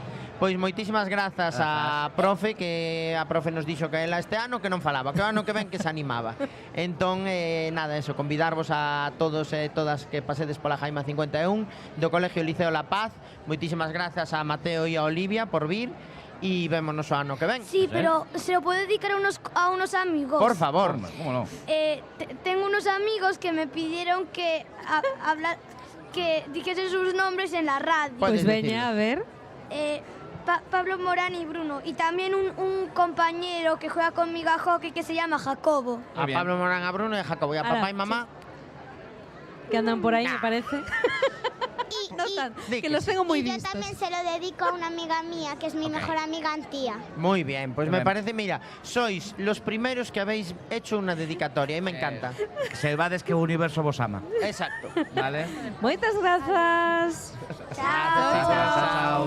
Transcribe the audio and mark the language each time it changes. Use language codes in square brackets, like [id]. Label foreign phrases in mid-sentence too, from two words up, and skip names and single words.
[gl] Pois moitísimas grazas a profe, que a profe nos dixo que ela este ano que non falaba, que o ano que ven que se animaba. Entón, nada, eso, convidarvos a todos e todas que pasedes pola Jaima 51 do Colegio Liceo La Paz. Moitísimas grazas a Mateo e a Olivia por vir e vémonos o ano que ven. [es] sí, pero se lo puedo dedicar a unos amigos. Por favor. ¿Cómo no? Tengo unos amigos que me pidieron que dijese sus nombres en la radio. Puedes [gl] Pois veña, a ver. [es] Pablo Morán y Bruno. Y también un compañero que juega conmigo a hockey que se llama Jacobo. A Pablo Morán, a Bruno y a Jacobo. ¿Y a papá y mamá? Que andan por ahí, me parece. Que los tengo muy vistos. Yo también se lo dedico a una amiga mía, que es mi mejor amiga Antía. Muy bien, pues me parece, mira, sois los primeros que habéis hecho una dedicatoria y me encanta. [gl] Selvades que o universo vos ama. Exacto. Vale. Moitas grazas. Chao.